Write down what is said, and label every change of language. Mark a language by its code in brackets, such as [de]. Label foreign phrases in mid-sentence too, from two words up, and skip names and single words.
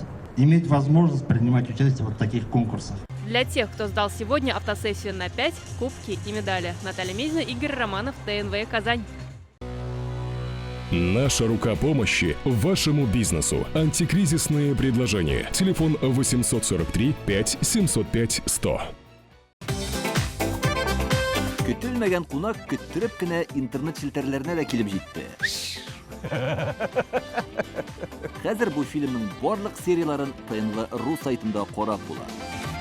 [ru] Иметь возможность принимать участие в таких конкурсах. Для тех, кто сдал сегодня автосессию на 5, кубки и медали. Наталья Мезина, Игорь Романов, ТНВ «Казань». Наша рука помощи вашему бизнесу. Антикризисные предложения. Телефон 843 5 705 100. [tt] Көтелмәгән кунак көттөреп кенә интернет челтәрләренә дә килеп җитте. Хәзер бу фильмның барлык серияларын ТНВ.ру сайтында карап була.